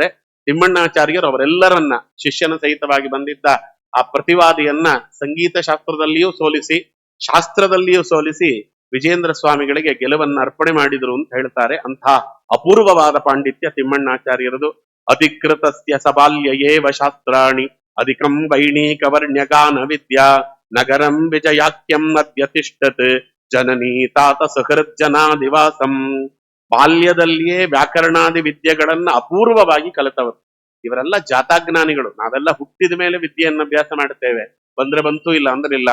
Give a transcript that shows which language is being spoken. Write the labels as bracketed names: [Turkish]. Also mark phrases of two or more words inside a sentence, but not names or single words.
[Kannada] ತಿಮ್ಮಣ್ಣಾಚಾರ್ಯರು ಅವರೆಲ್ಲರನ್ನ ಶಿಷ್ಯನ ಸಹಿತವಾಗಿ ಬಂದಿದ್ದ ಆ ಪ್ರತಿವಾದಿಯನ್ನ ಸಂಗೀತ ಶಾಸ್ತ್ರದಲ್ಲಿಯೂ ಸೋಲಿಸಿ, ಶಾಸ್ತ್ರದಲ್ಲಿಯೂ ಸೋಲಿಸಿ ವಿಜೇಂದ್ರ ಸ್ವಾಮಿಗಳಿಗೆ ಗೆಲುವನ್ನ ಅರ್ಪಣೆ ಮಾಡಿದ್ರು ಅಂತ ಹೇಳ್ತಾರೆ. ಅಂಥ ಅಪೂರ್ವವಾದ ಪಾಂಡಿತ್ಯ ತಿಮ್ಮಣ್ಣಾಚಾರ್ಯರದು. [Sanskrit] ಅಧಿಕೃತಸ್ಯ ಸಬಾಲ್ಯಯೇವ ಶಾಸ್ತ್ರಾಣಿ ಅಧಿಕಂ ವೈಣೀಕವರ್ಣ್ಯಗಾನ ವಿದ್ಯಾ ನಗರಂ ವಿಜಯಾಖ್ಯಂ ಅದ್ಯತಿಷ್ಠತ್ ಜನನೀ ತಾತ ಸಹೃಜ್ಜನಾದಿವಾಸಂ. [Kannada] ಬಾಲ್ಯದಲ್ಲಿಯೇ ವ್ಯಾಕರಣಾದಿ ವಿದ್ಯೆಗಳನ್ನ ಅಪೂರ್ವವಾಗಿ ಕಲಿತವರು. ಇವರೆಲ್ಲ ಜಾತಾಜ್ಞಾನಿಗಳು. ನಾವೆಲ್ಲ ಹುಟ್ಟಿದ ಮೇಲೆ ವಿದ್ಯೆಯನ್ನು ಅಭ್ಯಾಸ ಮಾಡುತ್ತೇವೆ, ಬಂದ್ರೆ ಬಂತು ಇಲ್ಲ ಅಂದ್ರೆ ಇಲ್ಲ.